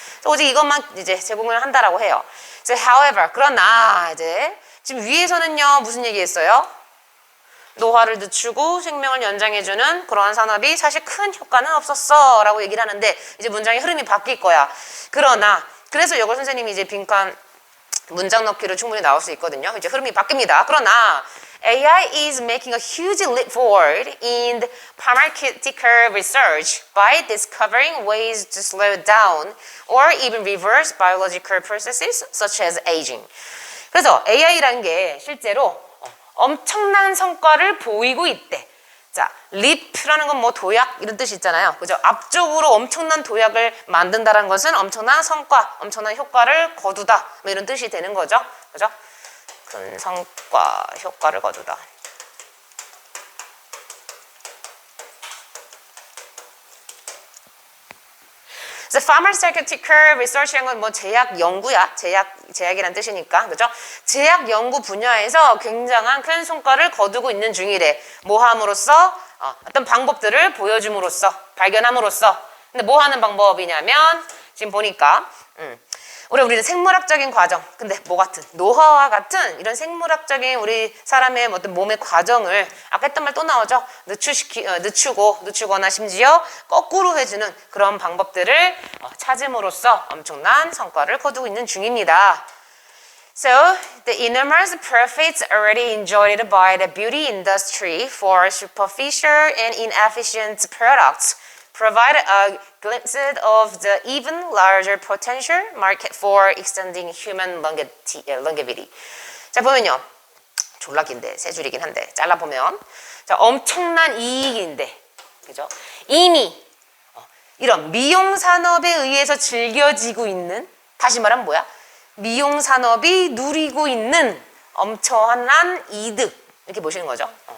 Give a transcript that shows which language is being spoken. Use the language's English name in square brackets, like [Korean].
[Korean] 그래서 오직 이것만 이제 제공을 한다라고 해요. 그래서 however, 그러나 이제 지금 위에서는요 무슨 얘기했어요? 노화를 늦추고 생명을 연장해주는 그러한 산업이 사실 큰 효과는 없었어 라고 얘기를 하는데 이제 문장의 흐름이 바뀔 거야. 그러나 그래서 이걸 선생님이 이제 빈칸 문장 넣기로 충분히 나올 수 있거든요. 이제 흐름이 바뀝니다. 그러나 [English] AI is making a huge leap forward in the pharmaceutical research by discovering ways to slow down or even reverse biological processes such as aging. [Korean] 그래서 AI라는 게 실제로 엄청난 성과를 보이고 있대. 자, leap라는 건 뭐 도약 이런 뜻이 있잖아요. 그죠? 앞쪽으로 엄청난 도약을 만든다는 것은 엄청난 성과, 엄청난 효과를 거두다. 뭐 이런 뜻이 되는 거죠. 그죠? 큰 성과, 효과를 거두다. 그래서 [English] pharmaceutical research [Korean] 라는 건 뭐 제약 연구야. 제약이란 뜻이니까. 그죠? 제약 연구 분야에서 굉장한 큰 성과를 거두고 있는 중이래. 뭐 함으로써? 어떤 방법들을 보여줌으로써, 발견함으로써. 근데 뭐 하는 방법이냐면 지금 보니까 우리는 생물학적인 과정, 근데 뭐 같은 노화와 같은 생물학적인 우리 사람의 어떤 몸의 과정을 아까 했던 말 또 나오죠. 늦추거나 심지어 거꾸로 해주는 그런 방법들을 찾음으로써 엄청난 성과를 거두고 있는 중입니다. [English] So, the enormous profits already enjoyed by the beauty industry for superficial and inefficient products provide a glimpse of the even larger potential market for extending human longevity. [Korean] 자, 보면요. 졸라 긴데, 세 줄이긴 한데, 잘라보면. 자, 엄청난 이익인데, 그죠? 이미, 이런 미용산업에 의해서 즐겨지고 있는, 다시 말하면 뭐야? 미용산업이 누리고 있는 엄청난 이득. 이렇게 보시는 거죠.